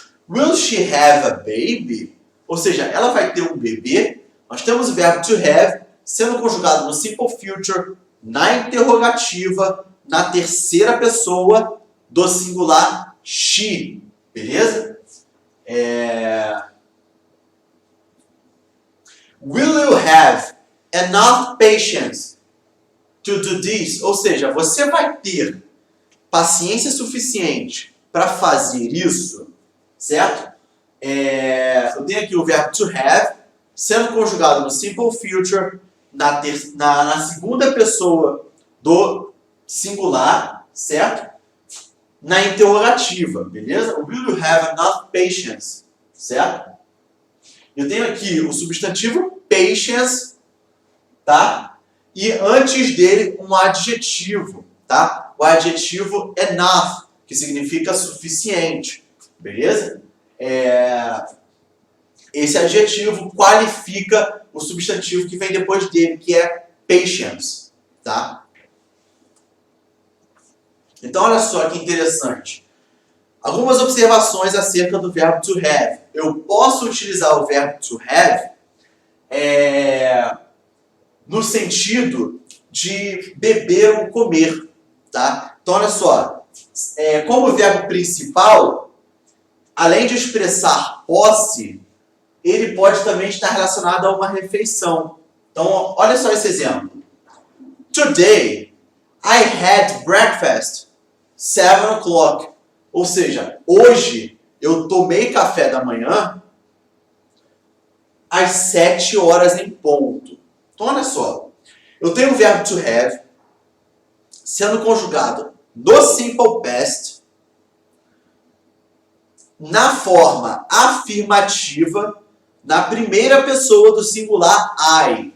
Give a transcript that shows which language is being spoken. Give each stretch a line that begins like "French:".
English: Will she have a baby?
Portuguese: Ou seja, ela vai ter um bebê. Nós temos o verbo to have sendo conjugado no simple future, na interrogativa, na terceira pessoa do singular she, beleza?
English: Will you have enough patience to do this?
Portuguese: Ou seja, você vai ter paciência suficiente para fazer isso, certo? Eu tenho aqui o verbo to have sendo conjugado no simple future, na segunda pessoa do singular, certo? Na interrogativa, beleza?
English: Will you have enough patience, certo?
Portuguese: Eu tenho aqui o substantivo patience, tá? E antes dele um adjetivo, tá? O adjetivo enough, que significa suficiente, beleza? Esse adjetivo qualifica o substantivo que vem depois dele, que é patience, tá? Então, olha só que interessante. Algumas observações acerca do verbo to have. Eu posso utilizar o verbo to have no sentido de beber ou comer, tá? Então, olha só. Como verbo principal, além de expressar posse, ele pode também estar relacionado a uma refeição. Então, olha só esse exemplo.
English: Today, I had breakfast 7 o'clock.
Portuguese: Ou seja, hoje eu tomei café da manhã às 7 horas em ponto. Então, olha só. Eu tenho o verbo to have sendo conjugado no simple past na forma afirmativa na primeira pessoa do singular I.